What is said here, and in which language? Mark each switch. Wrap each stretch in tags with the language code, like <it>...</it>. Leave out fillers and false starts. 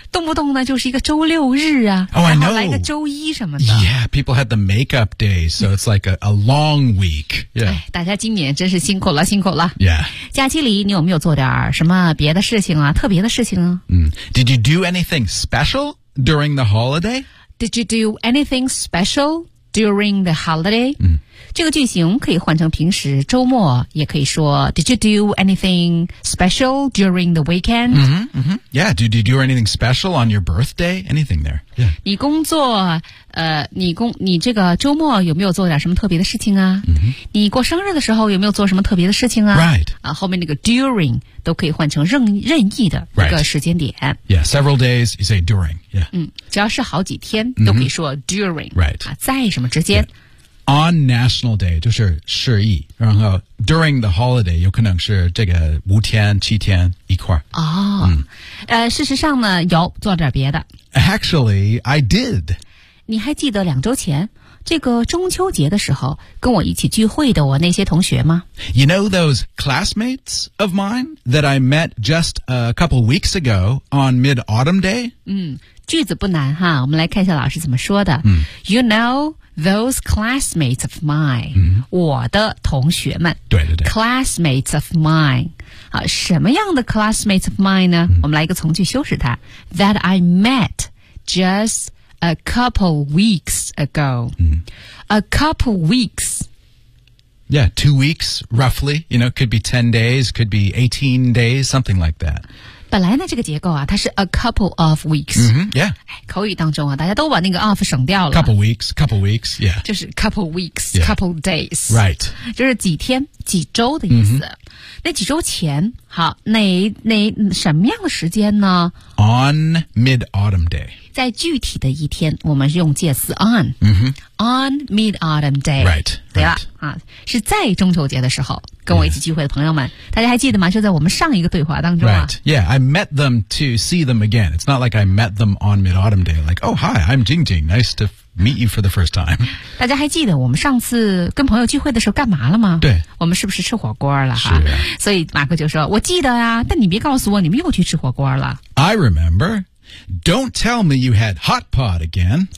<zh>动不动呢，就是一个周六日啊。</zh> <en>Oh, I know.</en> <zh>来个周一什么的。</zh> <en>Yeah, people had the makeup days, so it's like a long week. Yeah.</en> <zh>大家今年真是辛苦了，辛苦了。</zh> <en>Yeah.</en> <zh>假期里你有没有做点什么别的事情啊？特别的事情啊？</zh> <en>Did you do anything special during the holiday? Did you do anything special during the holiday?</en> <zh>这个句型可以换成平时周末，也可以说</zh> <en>Did you do anything special during the weekend? Yeah. Did you do anything special on your birthday? Anything there? Yeah.</en> <zh>你工作。你这个周末有没有做点什么特别的事情啊？你过生日的时候有没有做什么特别的事情啊</zh> <en>？Right.</en> <zh>后面那个 during 都可以换成任意的一个时间点。</zh> <en>Right. Yeah, several days you say during. Yeah.</en> <zh>只要是好几天都可以说 during.</zh> <en>Right.</en> <zh>在什么之间、？On National Day 就是十一，然后</zh> <en>during the holiday</en> <zh>有可能是这个五天、七天一块儿。哦。事实上呢，有做点别的。</zh> <en>Actually, I did.</en> <zh>你还记得两周前这个中秋节的时候跟我一起聚会的我那些同学吗</zh> <en>？You know those classmates of mine that I met just a couple weeks ago on Mid-Autumn Day?</en> <zh>句子不难哈，我们来看一下老师怎么说的。嗯、</zh> <en>you know those classmates of mine,、嗯、</en> <zh>我的同学们。对对对。</zh> <en>classmates of mine,</en> <zh>好，什么样的 classmates of mine 呢、嗯、我们来一个从句修饰它。</zh> <en>That I met just a couple weeks ago.、嗯、 a couple weeks. Yeah, 2 weeks, roughly. You know, could be 10 days, could be 18 days, something like that.</en> <zh>本来呢这个结构啊它是</zh> <en>a couple of weeks.、 Mm-hmm, yeah.</en> <zh>口语当中啊大家都把那个 of 省掉了。</zh> <en>Couple weeks, yeah. 就是 couple weeks,、yeah. couple days. Right.</en> <zh>就是几天几周的意思。Mm-hmm. 那几周前好那什么样的时间呢</zh> <en>On mid-autumn day.</en> <zh>在具体的一天我们是用介词 on、 mm-hmm.</zh> <en>on mid-autumn day right,</en> <zh>对吧、</zh> <en>right.</en> <zh>啊、是在中秋节的时候跟我一起聚会的朋友们、yeah. 大家还记得吗就在我们上一个对话当中、啊、</zh> <en>right yeah I met them to see them again it's not like I met them on mid-autumn day like oh hi I'm Jing Jing nice to meet you for the first time</en> <zh>大家还记得我们上次跟朋友聚会的时候干嘛了吗对我们是不是吃火锅了哈是、啊、所以马克就说我记得啊但你别告诉我你们又去吃火锅了</zh> <en>I rememberDon't tell me you had hot pot again.</en>